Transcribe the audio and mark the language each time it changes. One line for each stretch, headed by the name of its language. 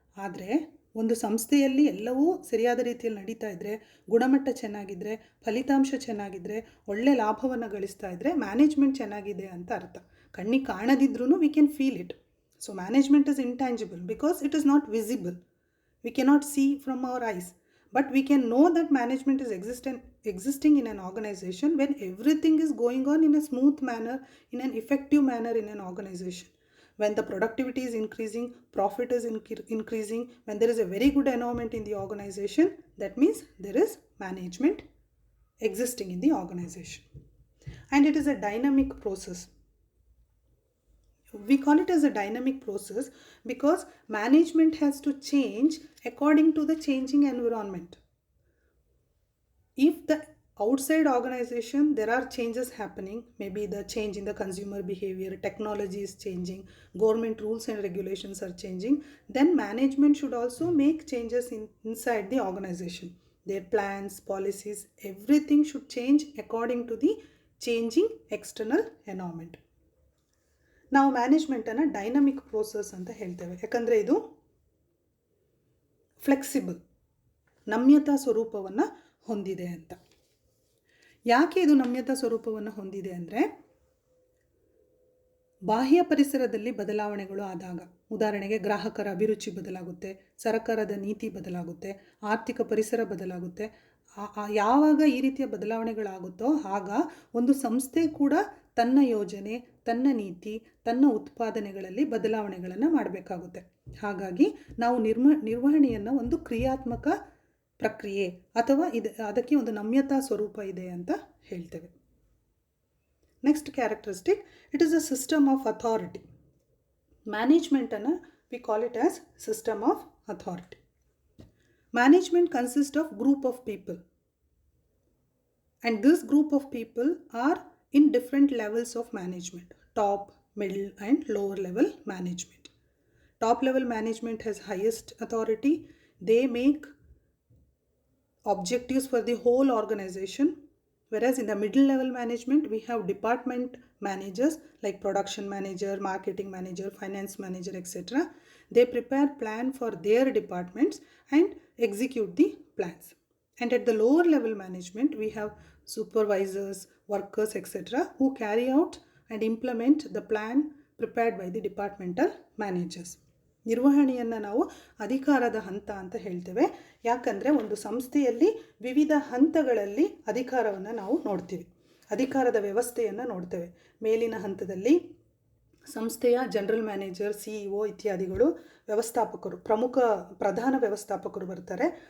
Kannada: ಆದರೆ ಒಂದು ಸಂಸ್ಥೆಯಲ್ಲಿ ಎಲ್ಲವೂ ಸರಿಯಾದ ರೀತಿಯಲ್ಲಿ ನಡೀತಾ ಇದ್ದರೆ, ಗುಣಮಟ್ಟ ಚೆನ್ನಾಗಿದ್ದರೆ, ಫಲಿತಾಂಶ ಚೆನ್ನಾಗಿದ್ದರೆ, ಒಳ್ಳೆ ಲಾಭವನ್ನು ಗಳಿಸ್ತಾ ಇದ್ದರೆ ಮ್ಯಾನೇಜ್ಮೆಂಟ್ ಚೆನ್ನಾಗಿದೆ ಅಂತ ಅರ್ಥ. ಕಣ್ಣಿಗೆ ಕಾಣದಿದ್ರೂ
English: We can feel it. So management is intangible because it is not visible. We cannot see from our eyes, but we can know that management is existing in an organization when everything is going on in a smooth manner, in an effective manner in an organization. When the productivity is increasing, profit is increasing, when there is a very good environment in the organization, that means there is management existing in the organization. And it is a dynamic process. We call it as a dynamic process because management has to change according to the changing environment. If the outside organization there are changes happening, maybe the change in the consumer behavior, technology is changing, government rules and regulations are changing, then management should also make changes inside the organization. Their plans, policies, everything should change according to the changing external environment.
Kannada: ನಾವು ಮ್ಯಾನೇಜ್ಮೆಂಟನ್ನು dynamic process ಅಂತ ಹೇಳ್ತೇವೆ. ಯಾಕಂದರೆ ಇದು flexible, ನಮ್ಯತಾ ಸ್ವರೂಪವನ್ನು ಹೊಂದಿದೆ ಅಂತ. ಯಾಕೆ ಇದು ನಮ್ಯತಾ ಸ್ವರೂಪವನ್ನು ಹೊಂದಿದೆ ಅಂದರೆ, ಬಾಹ್ಯ ಪರಿಸರದಲ್ಲಿ ಬದಲಾವಣೆಗಳು ಆದಾಗ, ಉದಾಹರಣೆಗೆ ಗ್ರಾಹಕರ ಅಭಿರುಚಿ ಬದಲಾಗುತ್ತೆ, ಸರ್ಕಾರದ ನೀತಿ ಬದಲಾಗುತ್ತೆ, ಆರ್ಥಿಕ ಪರಿಸರ ಬದಲಾಗುತ್ತೆ. ಯಾವಾಗ ಈ ರೀತಿಯ ಬದಲಾವಣೆಗಳಾಗುತ್ತೋ ಆಗ ಒಂದು ಸಂಸ್ಥೆ ಕೂಡ ತನ್ನ ಯೋಜನೆ, ತನ್ನ ನೀತಿ, ತನ್ನ ಉತ್ಪಾದನೆಗಳಲ್ಲಿ ಬದಲಾವಣೆಗಳನ್ನು ಮಾಡಬೇಕಾಗುತ್ತೆ. ಹಾಗಾಗಿ ನಾವು ನಿರ್ವಹಣೆಯನ್ನು ಒಂದು ಕ್ರಿಯಾತ್ಮಕ ಪ್ರಕ್ರಿಯೆ ಅಥವಾ ಅದಕ್ಕೆ ಒಂದು ನಮ್ಯತಾ ಸ್ವರೂಪ ಇದೆ ಅಂತ ಹೇಳ್ತೇವೆ.
English: Next characteristic, it is a system of authority. ಮ್ಯಾನೇಜ್ಮೆಂಟನ್ನು we call it as system of authority. Management consists of group of people, and this group of people are in different levels of management: top, middle and lower level management. Top level management has highest authority. They make objectives for the whole organization, whereas in the middle level management we have department managers like production manager, marketing manager, finance manager, etc. They prepare plan for their departments and execute the plans. And at the lower level management we have supervisors, workers, etc. who carry out and implement the plan prepared by the departmental managers.
Kannada: ನಿರ್ವಹಣೆಯನ್ನು ನಾವು ಅಧಿಕಾರದ ಹಂತ ಅಂತ ಹೇಳ್ತೇವೆ. ಯಾಕಂದರೆ ಒಂದು ಸಂಸ್ಥೆಯಲ್ಲಿ ವಿವಿಧ ಹಂತಗಳಲ್ಲಿ ಅಧಿಕಾರವನ್ನು ನಾವು ನೋಡ್ತೀವಿ, ಅಧಿಕಾರದ ವ್ಯವಸ್ಥೆಯನ್ನು ನೋಡ್ತೇವೆ. ಮೇಲಿನ ಹಂತದಲ್ಲಿ ಸಂಸ್ಥೆಯ ಜನರಲ್ ಮ್ಯಾನೇಜರ್, CEO ಇತ್ಯಾದಿಗಳು, ವ್ಯವಸ್ಥಾಪಕರು, ಪ್ರಧಾನ ವ್ಯವಸ್ಥಾಪಕರು ಬರ್ತಾರೆ.